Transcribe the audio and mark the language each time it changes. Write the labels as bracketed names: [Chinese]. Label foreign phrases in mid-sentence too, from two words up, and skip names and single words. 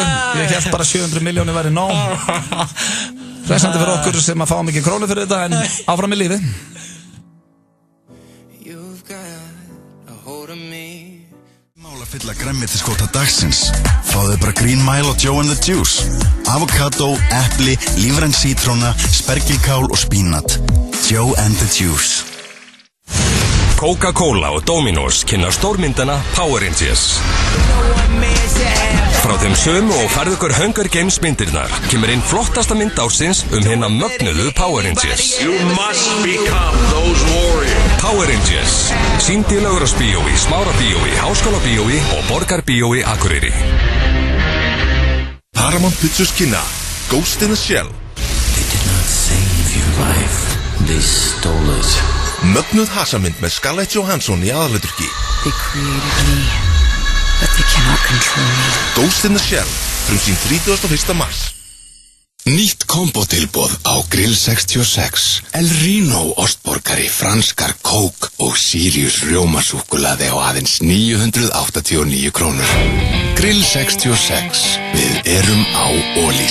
[Icelandic] Ég held bara 700 miljónir væri nóg. Hressandi fyrir okkur sem að fá mikið krónu fyrir þetta, en áfram í lífi. Fylla grænmetisskóta dagsins. Fáðu bara Green Mile og Joe and the Juice. Avocado, epli, lífræn sítróna, spergilkál og spínat. Joe and the Juice. Coca-Cola og Domino's kynna stórmyndana Power Rangers. Frá þeim sömu og færðu ykkur Hunger Games myndirnar kemur inn flottasta mynd ársins hinna mögnuðu Power Rangers. [English] You must become those warriors. [Icelandic] Power Rangers, sýnd í Laugarásbíói, Smárabíói, Háskólabíói og Borgarbíói Akureyri. Paramount Pictures kynna Ghost in the Shell. [English] They did not save your life, they stole it. [Icelandic] Mögnuð hasamynd með Scarlett Johansson í aðalhlutverki. [English] They created me, but they cannot control me. [Icelandic] Ghost in the Shell, frumsýnd 31. mars. Nýtt kombotilboð á Grill 66, El Rino ostborgari, franskar kók og Sirius rjómasúkkulaði á aðeins 989 krónur. Grill 66, við erum á Ólís.